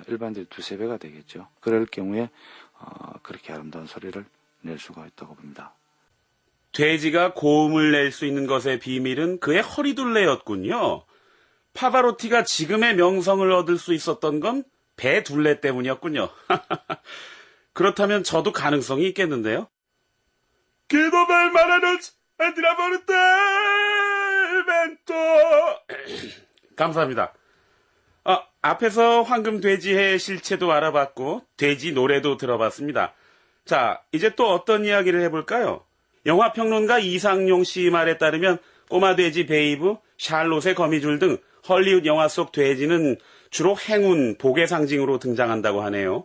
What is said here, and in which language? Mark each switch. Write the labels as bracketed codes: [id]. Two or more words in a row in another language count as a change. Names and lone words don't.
[ko] 일반적으로 2~3배가 되겠죠. 그럴 경우에 그렇게 아름다운 소리를 낼 수가 있다고 봅니다. 돼지가 고음을 낼 수 있는 것의 비밀은 그의 허리둘레였군요. 파바로티가 지금의 명성을 얻을 수 있었던 건 배둘레 때문이었군요. 그렇다면 저도 가능성이 있겠는데요. [es] Quiero ver maranos andrá por el vento. [ko] 감사합니다. 앞에서 황금 돼지의 실체도 알아봤고 돼지 노래도 들어봤습니다. 자, 이제 또 어떤 이야기를 해볼까요? 영화평론가 이상용 씨 말에 따르면 꼬마 돼지 베이브, 샬롯의 거미줄 등 헐리우드 영화 속 돼지는 주로 행운, 복의 상징으로 등장한다고 하네요.